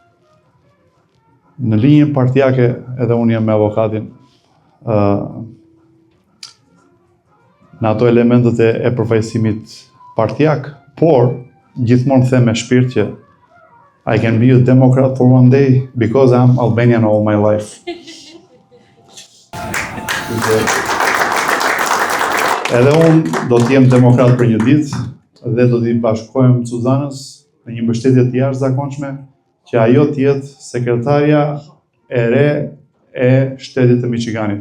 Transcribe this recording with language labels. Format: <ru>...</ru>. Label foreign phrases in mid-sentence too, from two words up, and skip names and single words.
<sq>Në linjën partijake, edhe unë jam me avokatin, në ato elementet e përfaqësimit partijak, por gjithmonë them me shpirt që</sq> <en>I can be a Democrat for one day because I'm Albanian all my life.</en> <sq>Edhe unë do t'jem demokrat për një ditë dhe do t'i bashkohem Suzanës në një mbështetje të jashtëzakonshme që ajo t'jetë sekretarja e re e shtetit të Michiganit.</sq>